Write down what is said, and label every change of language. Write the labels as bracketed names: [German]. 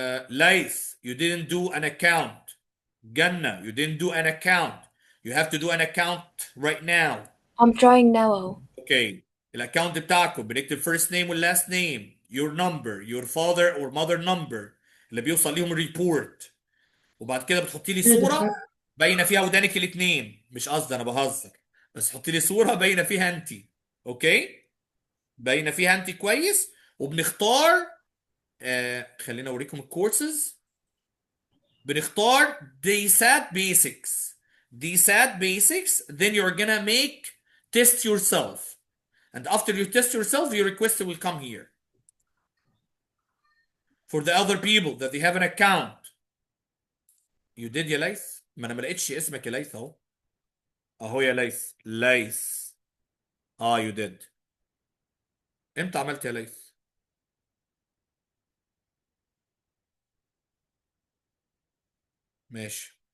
[English] Laith, you didn't do an account. Ganna, you didn't do an account. You have to do an account right now. I'm trying now اهو. Okay. [Arabic] الاكونت بتاعكم بنكتب [English] first name وال last name, your number, your father or mother number [Arabic] اللي بيوصل ليهم الريبورت. وبعد كده بتحطي لي صورة باينة فيها ودانك الاثنين. مش قصدي، انا بهزر. بس حطي لي صورة باينة فيها انت. اوكي؟ باينة فيها انت كويس. وبنختار خلينا اوريكم الكورسز. بنختار [English] DSAT basics. DSAT basics, then you're gonna make test yourself. And after you test yourself, your request will come here. For the other people that they have an account. You did [Arabic] يا ليث؟ ما انا ما لقيتش اسمك يا ليث اهو. اهو يا ليث. ليث. [English] you did. [Arabic] امتى عملت يا ليث؟ ماشي.